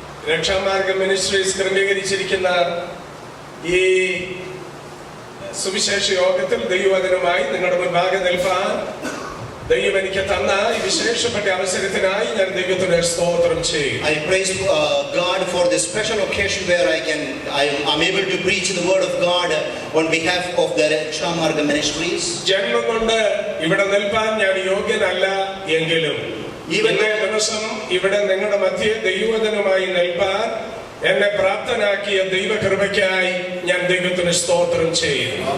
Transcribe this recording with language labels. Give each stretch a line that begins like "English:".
Malayalam: രക്ഷാമാർഗം ministries ക്രമീകരിച്ചിരിക്കുന്ന ഈ സുവിശേഷ യോഗത്തിൽ ദൈവവചനമായി നിങ്ങളുടെ മുൻപാകെ നിൽപ്പാൻ ദൈവം എനിക്ക് തന്ന ഈ വിശേഷപ്പെട്ട അവസരത്തിനായി ഞാൻ ദൈവത്തിന് സ്തോത്രം ചെയ്യും.
English: I praise God for this special occasion where I'm able to preach the word of God on behalf of the Rakshamarga Ministries.
Malayalam: ജന്മം കൊണ്ട് ഇവിടെ നിൽപ്പാൻ ഞാൻ യോഗ്യനല്ല എങ്കിലും ഇന്നേ ദിവസം ഇവിടെ നിങ്ങളുടെ മധ്യേ ദൈവവചനമായി നിൽപ്പാൻ എന്നെ പ്രാപ്തനാക്കിയ ദൈവകൃപയ്ക്കായി ഞാൻ ദൈവത്തിന് സ്തോത്രം ചെയ്യും.